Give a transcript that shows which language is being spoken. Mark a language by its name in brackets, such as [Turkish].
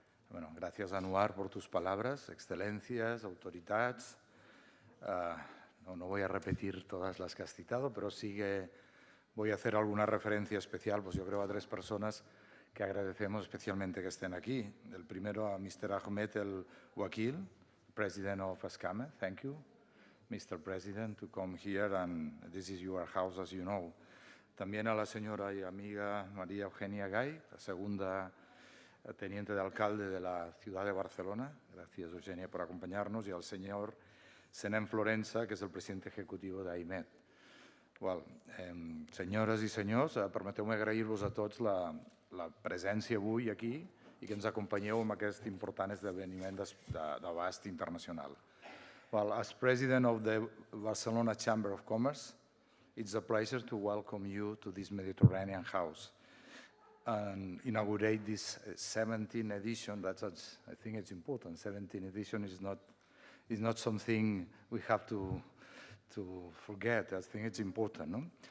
[Spanish] Bueno, gracias Anwar por tus palabras, excelencias, autoridades. No voy a repetir todas las que has citado, pero sí que voy a hacer alguna referencia especial, pues yo creo a tres personas que agradecemos especialmente que estén aquí. El primero a Mr. [English] Ahmed El Wakil, President of ASCAME. Thank you, Mr. President, to come here, and this is your house, as you know. [Spanish] También a la señora y amiga María Eugenia Gay, la segunda teniente de alcalde de la ciudad de Barcelona. Gracias, Eugenia, por acompañarnos. [Catalan] Y al señor Senem Florença, que és el president executiu d'AIMED. Senyores i senyors, permeteu-me agrair-vos a tots la presència avui aquí i que ens acompanyeu en aquest important esdeveniment d'abast internacional. [English] As President of the Barcelona Chamber of Commerce, it's a pleasure to welcome you to this Mediterranean house. and inaugurate this 17th edition. I think it's important. 17th edition is not something we have to forget. I think it's important. No?